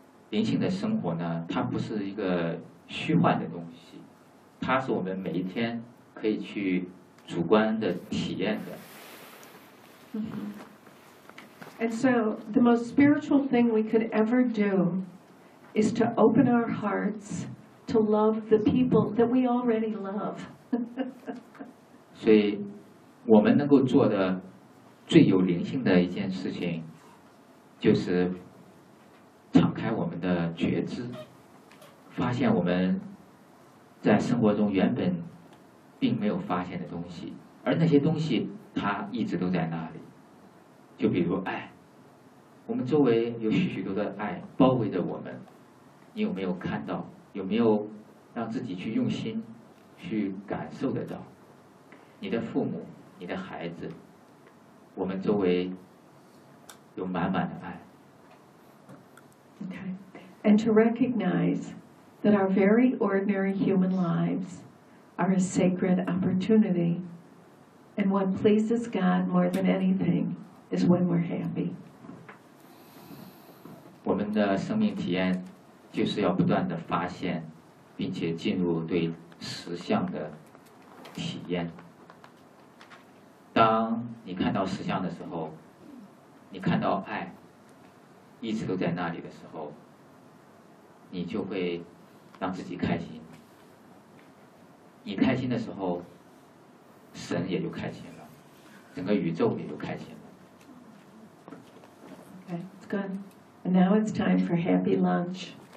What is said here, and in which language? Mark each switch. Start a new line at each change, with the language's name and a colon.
Chinese: 灵性的生活呢，它不是一个虚幻的东西，它是我们每一天可以去主观的体验的。 Mm-hmm.
English: And so, the most spiritual thing we could ever do. Is to open our hearts to love the people that we already love.
Chinese: 所以，我们能够做的最有灵性的一件事情，就是敞开我们的觉知，发现我们在生活中原本并没有发现的东西，而那些东西它一直都在那里。就比如爱，我们周围有许许多多的爱包围着我们。你有没有看到？有没有让自己去用心去感受得到？你的父母，你的孩子，我们周围有满满的爱。
English: Okay, and to recognize that our very ordinary human lives are a sacred opportunity, and what pleases God more than anything is when we're happy.
Chinese: 我们的生命体验。就是要不断地发现并且进入对实相的体验。当你看到实相的时候，你看到爱一直都在那里的时候，你就会让自己开心。你开心的时候，神也就开心了，整个宇宙也就开心了。
English: Okay, it's good. And now it's time for happy lunch.